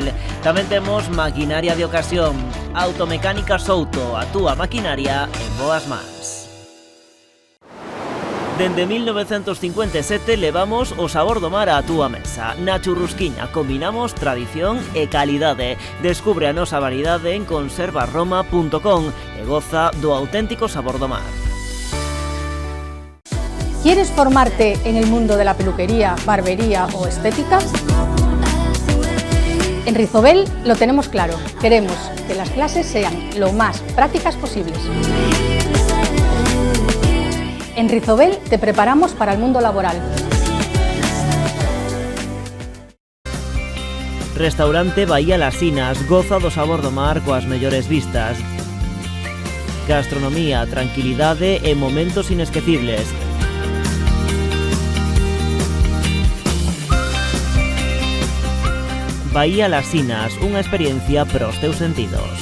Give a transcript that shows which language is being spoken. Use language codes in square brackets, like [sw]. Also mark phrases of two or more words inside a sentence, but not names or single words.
[gl] Tamén temos maquinaria de ocasión. Automecánica Souto, a túa maquinaria en boas mans. Dende 1957 levamos o sabor do mar á túa mesa. Na Churrusquiña combinamos tradición e calidade. Descubre a nosa variedade en conservaroma.com e goza do auténtico sabor do mar. [es] ¿Quieres formarte en el mundo de la peluquería, barbería o estética? En Rizobel lo tenemos claro. Queremos que las clases sean lo más prácticas posibles. En Rizobel te preparamos para el mundo laboral. [gl] Restaurante Bahía Las Sinas, goza do sabor do mar coas mellores vistas. Gastronomía, tranquilidade e momentos inesquecibles. Bahía Las Sinas, unha experiencia para os teus sentidos.